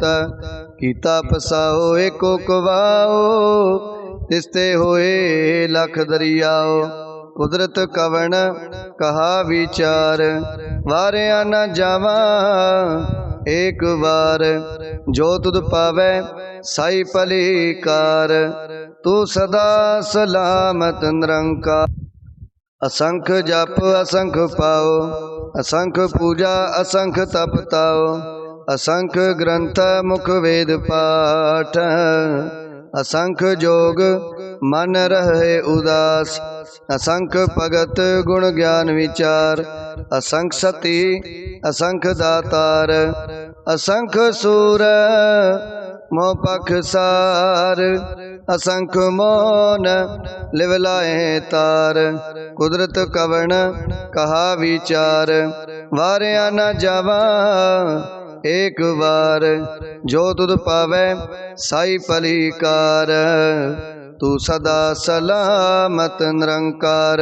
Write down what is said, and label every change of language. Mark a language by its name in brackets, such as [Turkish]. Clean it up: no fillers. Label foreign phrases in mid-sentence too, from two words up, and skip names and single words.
[Punjabi] ਕੀਤਾ ਪਸਾਉ ਏਕੋ ਕਵਾਉ ਤਿਸਤੇ ਹੋਏ ਲਖ ਦਰੀਆਉ। ਕੁਦਰਤਿ ਕਵਣ ਕਹਾ ਵੀਚਾਰੁ ਵਾਰਿਆ ਨ ਜਾਵਾ ਏਕ ਵਾਰ। ਜੋ ਤੁਧੁ ਭਾਵੈ ਸਾਈ ਭਲੀ ਕਾਰ ਤੂ ਸਦਾ ਸਲਾਮਤਿ ਨਿਰੰਕਾਰ। ਅਸੰਖ ਜਪ ਅਸੰਖ ਭਾਉ ਅਸੰਖ ਪੂਜਾ ਅਸੰਖ ਤਪ ਤਾਉ। ਅਸੰਖ ਗਰੰਥ ਮੁਖਿ ਵੇਦ ਪਾਠ। ਅਸੰਖ ਜੋਗ ਮਨਿ ਰਹਹਿ ਉਦਾਸ, ਅਸੰਖ ਭਗਤ ਗੁਣ ਗਿਆਨ ਵੀਚਾਰ। ਅਸੰਖ ਸਤੀ ਅਸੰਖ ਦਾਤਾਰ, ਅਸੰਖ ਸੂਰ ਮੁਹ ਭਖ ਸਾਰ। ਅਸੰਖ ਮੋਨਿ ਲਿਵ ਲਾਇ ਤਾਰ, ਕੁਦਰਤਿ ਕਵਣ ਕਹਾ ਵੀਚਾਰੁ। ਵਾਰਿਆ ਨ ਜਾਵਾ ਏਕ ਵਾਰ, ਜੋ ਤੁਧੁ ਭਾਵੈ ਸਾਈ ਭਲੀ ਕਾਰ। ਤੂ ਸਦਾ ਸਲਾਮਤਿ ਨਿਰੰਕਾਰ।